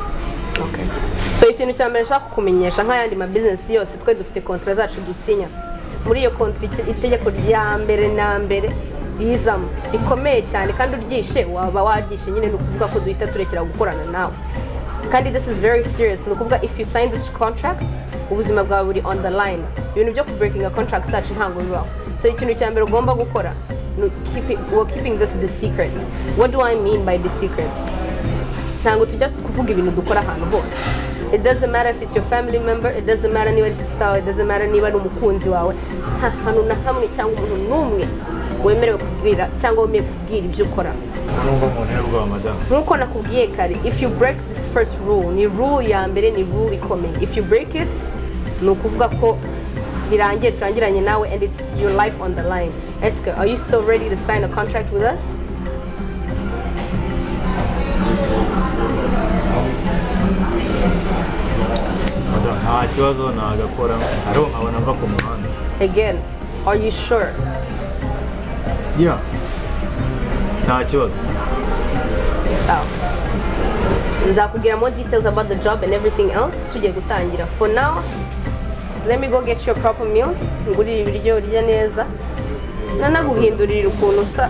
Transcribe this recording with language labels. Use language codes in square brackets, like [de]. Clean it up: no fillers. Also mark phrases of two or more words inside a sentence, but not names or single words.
[en] Okay. [rw] So ikintu cya mbere nshaka kukumenyesha nk'ayandi ma business yose twe dufite kontra zacu dusinya. Muri iyo kontra itegeko rya mbere na mbere rizamo rikomeye cyane kandi uryishe waba waryishe nyine nukuvuga ko duhita turekera gukorana nawe. [en] Kandi this is very serious. Nukuvuga if you sign this contract [rw] ubuzima bwawe buri [en] on the line. [rw] Ibintu byo [en] breaking a contract [rw] zacu ntango bibaho. [en] So [rw] ikintu cya mbere ugomba gukora [en] we're keeping this the secret. What do I mean by the secret? [rw] Ntango tujya kuvuga ibintu dukora ahantu hose. [en] It doesn't matter if it's your family member, it doesn't matter [rw] niba ari [en] sister, it doesn't matter [rw] niba ari umukunzi wawe. Hano na hamwe cyangwa umuntu numwe wemerewe kubwira cyangwa wemeye kubwira ibyo ukora. Nkuko nakubwiye kare, [en] if you break this first rule, [rw] ni rule ya mbere, ni rule ikomeye. [en] If you break it, [rw] ni ukuvuga ko birangiye turangiranye nawe [en] and it's your life on the line. Eske, are you still ready to sign a contract with us? [rw] Nta kibazo nagakora ariho nkabona mva ku muhanda. [en] Again, are you sure? Yeah. [rw] Nta kibazo. Sawa. nzakubwira [en] more details about the job and everything else [rw] tujye gutangira. [en] For now, let me go get you a proper meal. [rw] Ngurira ibiryo urya neza. Nanaguhindurira ukuntu usa.